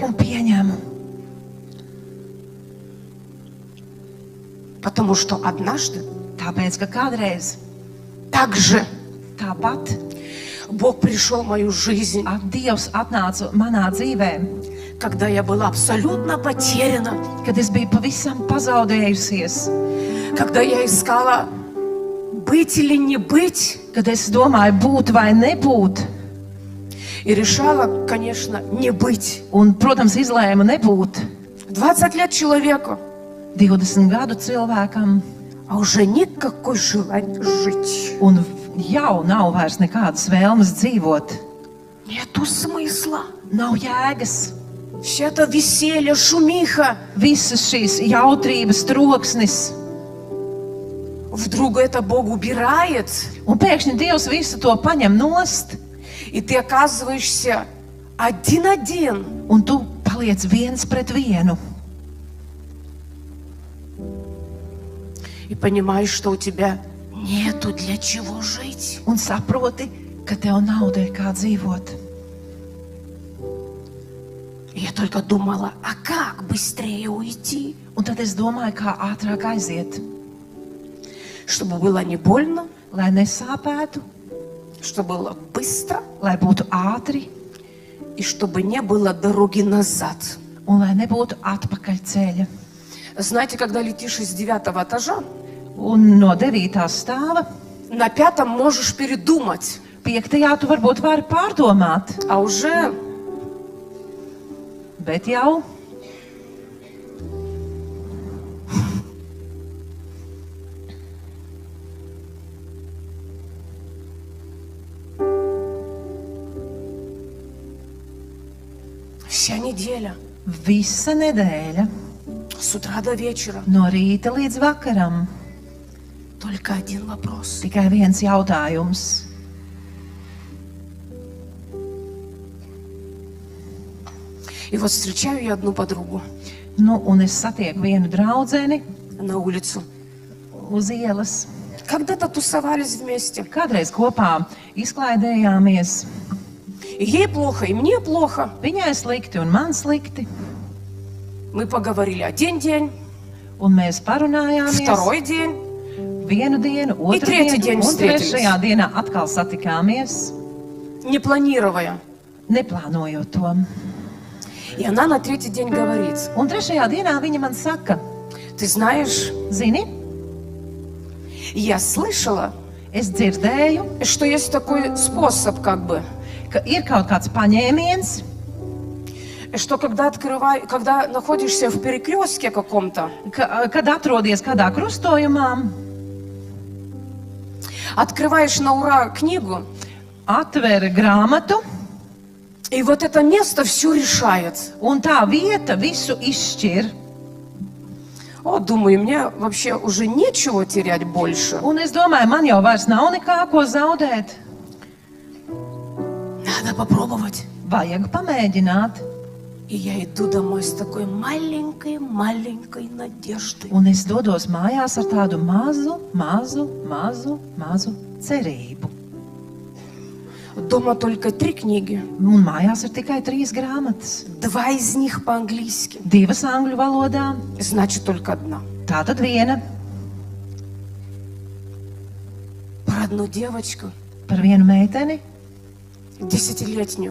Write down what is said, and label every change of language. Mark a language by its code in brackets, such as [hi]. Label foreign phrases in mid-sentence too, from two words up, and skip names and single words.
[lv] un pieņemu. [ru] Потому что однажды [lv] Tāpēc, ka kādreiz [ru] так же [lv] tāpat [ru] Бог пришел в мою жизнь, [lv] Dievs atnāca manā dzīvē, [ru] когда я была абсолютно потеряна, [lv] kad es biju pavisam pazaudējusies, [ru] когда я искала быть или не быть, [lv] kad es domāju būt vai nebūt, [ru] и решала, конечно, не быть. [lv] un, protams, izlēmu nebūt [ru] 20 лет человеку, [lv] 20 gadu cilvēkam, [ru] а уже никакой желания жить. [lv] un jau nav vairs nekādas vēlmes dzīvot. [ru] Нету смысла. [lv] Nav jēgas. [ru] Все это веселье, шумиха. [lv] Visas šīs jautrības troksnis, [ru] Вдруг это Бог убирает, [lv] un pēkšņi Dievs visu to paņem nost, [ru] и ты оказываешься один-один. [lv] un tu paliec viens pret vienu. [ru] И понимаешь, что у тебя нету для чего жить. [lv] Un saproti, ka tev nav dēļ kā dzīvot. [ru] И я только думала, а как быстрее уйти, [lv] Un tad es domāju, kā ātrāk aiziet, [ru] чтобы было не больно, [lv] lai nesāpētu, [ru] чтобы было быстро [lv] lai būtu ātri [ru] и чтобы не было дороги назад. [lv] un lai nebūtu atpakaļ ceļa. [ru] Знаете, когда летишь из 9 этажа, [lv] Un no 9. stāva [ru] на 5 можешь передумать, [lv] 5. tu varbūt vari pārdomāt, [ru] а уже [lv] bet jau [ru] вся неделя, [lv] visa nedēļa, [ru] с утра до вечера, [lv] no rīta līdz vakaram, [ru] только один вопрос. [lv] tikai viens jautājums. [ru] И вот встречаю я одну подругу [lv] Nu, un es satieku vienu draudzeni [ru] на улицу. [lv] uz ielas. [ru] Когда-то тусовались вместе. [lv] Kādreiz kopā izklaidējāmies. [ru] И ей плохо, и мне плохо. [lv] Viņai slikti un man slikti. [ru] Мы поговорили один день, [lv] Un mēs parunājāmies [ru] второй день. [lv] vienu dienu, otru [ru] tretий [lv] dienu, [ru] день [lv] un [ru] встретились. [lv] trešajā dienā atkal satikāmies, [ru] Не планируя. [lv] neplānojot to. [ru] И она на 3-й день говорит: [lv] Un trešajā dienā viņa man saka, [ru] ты знаешь, [lv] zini, [ru] я слышала, [lv] es dzirdēju, [ru] что есть такой способ, как бы, [lv] ka ir kaut kāds paņēmiens, [ru] что когда находишься в перекрестке каком-то, [lv] kad atrodies kādā krustojumā, [ru] открываешь на ура книгу, [lv] atver grāmatu, [ru] и вот это место все решает. [lv] un tā vieta visu izšķir. [ru] О, думаю, мне вообще уже нечего терять больше. [lv] Un es domāju, man jau vairs nav nekā ko zaudēt. [ru] Надо попробовать. [lv] Vajag pamēģināt. [ru] И я иду домой с такой маленькой надеждой. [lv] Un es dodos mājās ar tādu mazu cerību. [ru] Дома только 3 книги. [lv] Un mājās ir tikai 3 grāmatas. [ru] 2 из них по-английски. [lv] 2 angļu valodā, [ru] Значит, только одна. [lv] tātad viena [ru] Про одну девочку, [lv] par vienu meiteni, [ru] 10-летнюю,